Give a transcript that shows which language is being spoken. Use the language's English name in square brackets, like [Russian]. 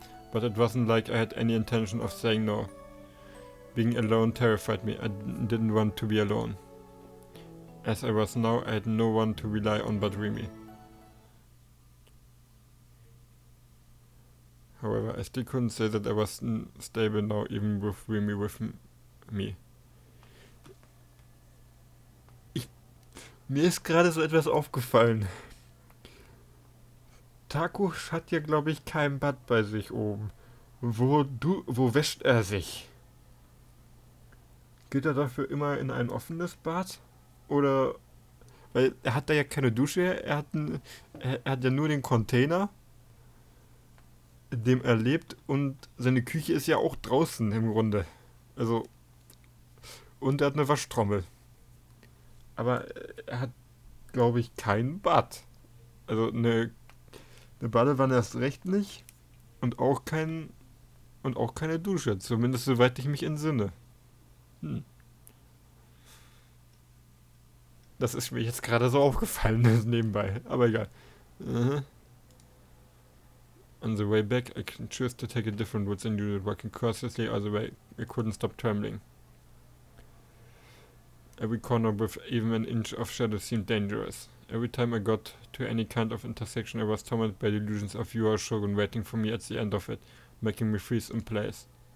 [English] But it wasn't like I had any intention of saying no. Being alone terrified me. I didn't want to be alone. As I was now, I had no one to rely on but Rumi. However, I still couldn't say that I was stable now, even with Rumi with me. [German] Mir ist gerade so etwas aufgefallen. Taku hat ja, glaube ich, kein Bad bei sich oben. Wo wäscht er sich? Geht er dafür immer in ein offenes Bad? Oder, weil er hat da ja keine Dusche, er hat ja nur den Container, in dem er lebt, und seine Küche ist ja auch draußen im Grunde. Also, und er hat eine Waschtrommel. Aber er hat, glaube ich, kein Bad. Also eine Badewanne erst recht nicht und auch keine Dusche, zumindest soweit ich mich entsinne. Das ist mir jetzt gerade so aufgefallen nebenbei, aber egal. [English] On the way back, I chose to take a different route than usual, walking cautiously all the way. I couldn't stop trembling. Every corner with even an inch of shadow seemed dangerous. Every time I got to any kind of intersection, I was tormented by delusions of Yua Shogun waiting for me at the end of it, making me freeze in place.